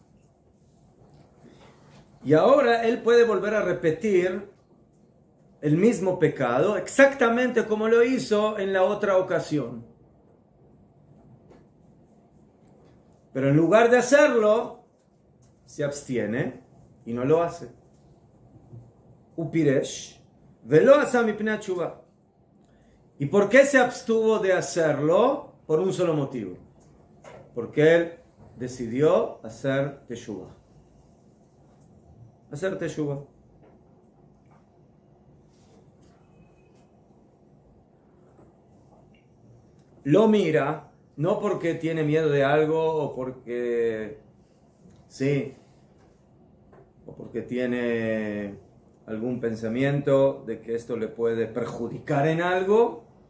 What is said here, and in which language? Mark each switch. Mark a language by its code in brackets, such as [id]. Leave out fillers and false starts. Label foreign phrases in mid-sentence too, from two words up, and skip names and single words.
[es] Y ahora él puede volver a repetir el mismo pecado exactamente como lo hizo en la otra ocasión. Pero en lugar de hacerlo, se abstiene y no lo hace. [he] ופירש, ולא עשה מפני תשובה. [es] ¿Y por qué se abstuvo de hacerlo? Por un solo motivo. Porque él decidió hacer teshuvah. Hacer teshuvah. Lo mira, no porque tiene miedo de algo o porque sí, o porque tiene algún pensamiento de que esto le puede perjudicar en algo,